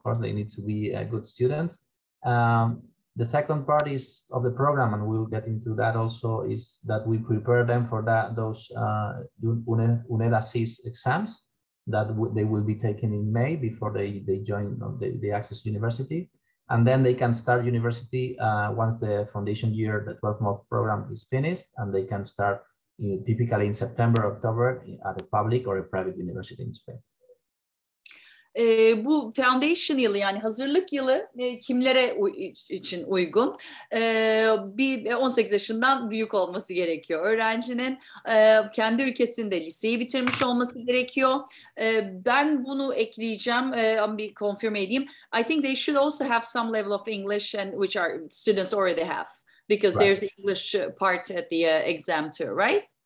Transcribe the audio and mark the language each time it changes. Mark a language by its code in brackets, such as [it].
[en] Of course, they need to be a good student. The second part of the program, and we'll get into that also, is that we prepare them for those UNED assist exams that they will be taken in May before they join the Access University. And then they can start university once the foundation year, the 12-month program is finished, and they can start typically in September, October at a public or a private university in Spain. [tr] Bu foundation yılı yani hazırlık yılı kimlere için uygun? Bir 18 yaşından büyük olması gerekiyor. Öğrencinin kendi ülkesinde liseyi bitirmiş olması gerekiyor. Ben bunu ekleyeceğim, bir confirm edeyim. [en] I think they should also have some level of English, and which our students already have, because there's the English part at the exam too, right?